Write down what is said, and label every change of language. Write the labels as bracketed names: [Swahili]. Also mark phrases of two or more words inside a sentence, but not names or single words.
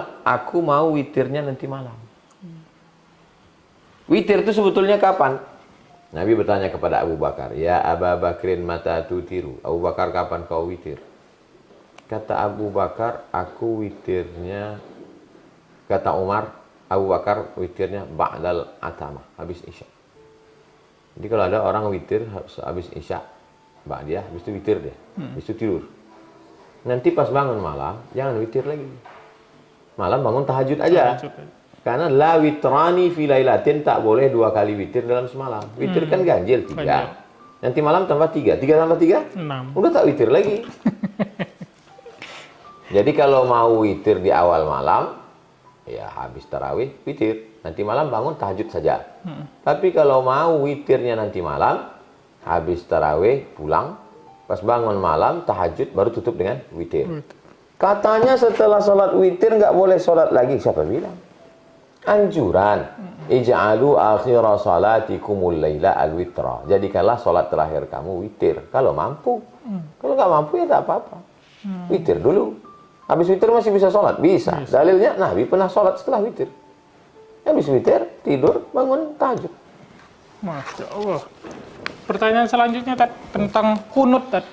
[Indonesian] Aku mau witirnya nanti malam. Witir itu sebetulnya kapan? Nabi bertanya kepada Abu Bakar, [Arabic] يا أبا بكر متى توتر. [Indonesian] Abu Bakar, kapan kau witir? Kata Abu Bakar, aku witirnya, kata Umar, Abu Bakar witirnya [Arabic] بعد العتمة, [Indonesian] habis isya. Jadi kalau ada orang witir habis isya, ba'diyah, habis itu witir dia, habis itu tidur. Nanti pas bangun malam, jangan witir lagi. Malam bangun tahajud aja. [Arabic] Karena لا وتران في ليلة, [Indonesian] tak boleh 2 kali witir dalam semalam. Witir kan ganjil 3. Nanti malam tambah 3. 3 tambah 3? 6. Udah tak witir lagi. Jadi kalau mau witir di awal malam, ya habis tarawih witir. Nanti malam bangun tahajud saja. Tapi kalau mau witirnya nanti malam, habis tarawih pulang, pas bangun malam tahajud baru tutup dengan witir. Katanya setelah sholat witir nggak boleh sholat lagi. Siapa bilang? Anjuran. [Arabic] اجعلوا آخر صلاتكم بالليل وترا. [Indonesian] Jadikanlah sholat terakhir kamu witir. Kalau mampu. Kalau nggak mampu ya tak apa-apa. Witir dulu. Habis witir masih bisa sholat? Bisa. Dalilnya Nabi pernah sholat setelah witir. Habis witir, tidur, bangun, tahajud. [Arabic] ما شاء الله. [Indonesian] Pertanyaan selanjutnya, Tad, tentang kunut, Tad.